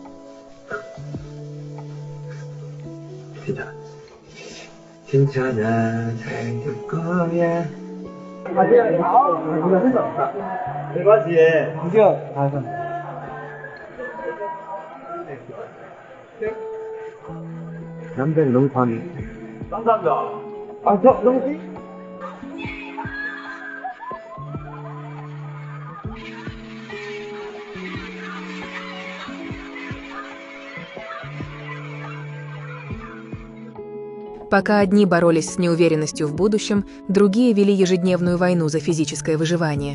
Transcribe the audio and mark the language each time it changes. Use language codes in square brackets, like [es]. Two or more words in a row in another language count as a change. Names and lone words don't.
[ko] 괜찮아, 잘 될 거야. 남자는 너무 반해. 감사합니다. 너무 [ru] Пока одни боролись с неуверенностью в будущем, другие вели ежедневную войну за физическое выживание.